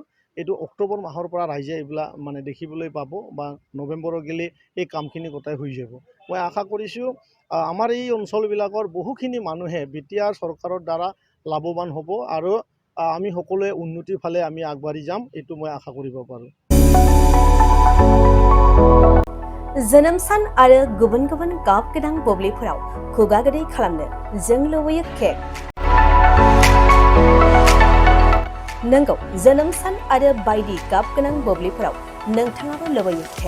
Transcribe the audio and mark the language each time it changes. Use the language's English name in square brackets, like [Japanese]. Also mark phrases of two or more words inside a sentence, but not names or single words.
[Assamese] এইটো অক্টোবৰ মাহৰ পৰা ৰাইজে এইবিলাক মানে দেখিবলৈ পাব বা নৱেম্বৰৰ গেলি এই কামখিনি গোটাই হৈ যাব। মই আশা কৰিছোঁ আমাৰ এই অঞ্চলবিলাকৰ বহুখিনি মানুহে বিটিআৰ চৰকাৰৰ দ্বাৰা লাভৱান হ'ব আৰু আমি সকলোৱে উন্নতিৰ ফালে আমি আগবাঢ়ি যাম এইটো মই আশা কৰিব পাৰোঁ। [Bodo] जोनोम सान आरो गुबुन गुबुन गाब गोनां बुब्लिफोराव खुगा गोदै खालामनो जों लुबैयो केक। नंगौ, जोनोम सान आरो बायदि गाब गोनां बुब्लिफोराव नोंथाङाबो लुबैयो केक।